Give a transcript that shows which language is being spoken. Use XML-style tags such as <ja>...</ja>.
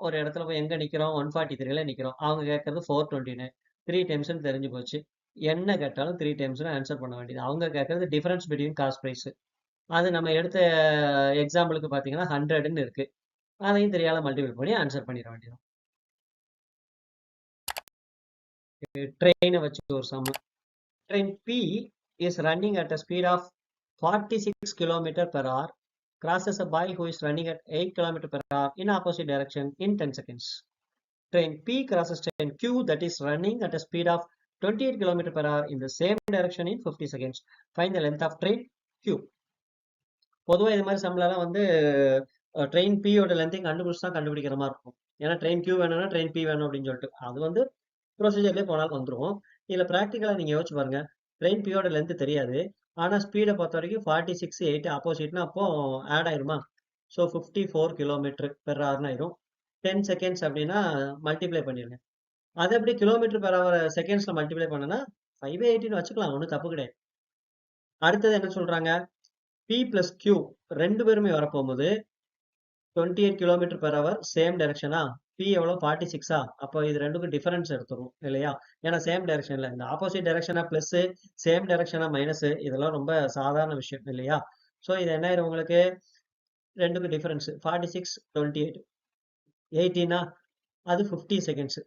<ta>ஒரு இடத்துல போய் எங்க நிக்கிறோம்? 143ல நிக்கிறோம். அவங்க கேட்கறது 429. 3 டைம்ஸ்னு தெரிஞ்சு போச்சு. என்ன கேட்டாலும் 3 டைம்ஸ்னு ஆன்சர் பண்ண வேண்டியது. அவங்க கேட்கறது டிஃபரன்ஸ் பிட்வீன் காஸ்ட் பிரைஸ். அது நம்ம எடுத்த எக்ஸாம்பிளுக்கு பார்த்தீங்கன்னா 100ன்னு இருக்கு. அதையும் 3ஆல மல்டிபிள் பண்ணி ஆன்சர் பண்ணிட வேண்டியது. ட்ரெயினை வச்சு ஒரு some.</ta> <en>Train P is running at a speed of 46 km per hour, crosses a boy who is running at 8 km per hour in opposite direction in 10 seconds. Train P crosses train Q that is running at a speed of 28 km per hour in the same direction in 50 seconds. Find the length of train Q.</en> <ta>பொதுவாக இது மாதிரி சம்பளம்லாம் வந்து train பியோட லென்த்தையும் கண்டுபிடிச்சு தான் கண்டுபிடிக்கிற மாதிரி இருக்கும். ஏன்னா ட்ரெயின் கியூ வேணும்னா ட்ரெயின் பி வேணும் அப்படின்னு சொல்லிட்டு அது வந்து ப்ரொசீஜர்லேயே போனாலும் வந்துடும். இதில் ப்ராக்டிக்கலாக நீங்கள் யோசிச்சு பாருங்க. ட்ரெயின் பியோட லென்த் தெரியாது, ஆனால் ஸ்பீடை பொறுத்த வரைக்கும் 46 8 ஆப்போசிட்னா அப்போ ஆட் ஆயிருமா? ஸோ 54 km per hourனு ஆயிரும். 10 seconds அப்படின்னா மல்டிப்ளை பண்ணிடுங்க. அதை எப்படி கிலோமீட்டர் பெர் ஹவர் செகண்ட்ஸில் மல்டிப்ளை பண்ணனா 5/18 வச்சுக்கலாம், ஒன்றும் தப்பு கிடையாது. அடுத்தது என்ன சொல்றாங்க? P plus Q ரெண்டு பேருமே வரப்போகும்போது 28 km per hour same டைரக்ஷனா? P எவ்வளோ 46ஆ? அப்போ இது ரெண்டுக்கும் டிஃபரன்ஸ் எடுத்துரும் இல்லையா? ஏன்னா சேம் டைரக்ஷன்ல இந்த ஆப்போசிட் டைரக்ஷனா பிளஸ், சேம் டைரக்ஷனா மைனஸ், இதெல்லாம் ரொம்ப சாதாரண விஷயம் இல்லையா? ஸோ இது என்ன ஆயிரும் உங்களுக்கு? ரெண்டுக்கும் டிஃபரன்ஸ் 46 28 18ஆ? அது 50 செகண்ட்ஸ்.</ta>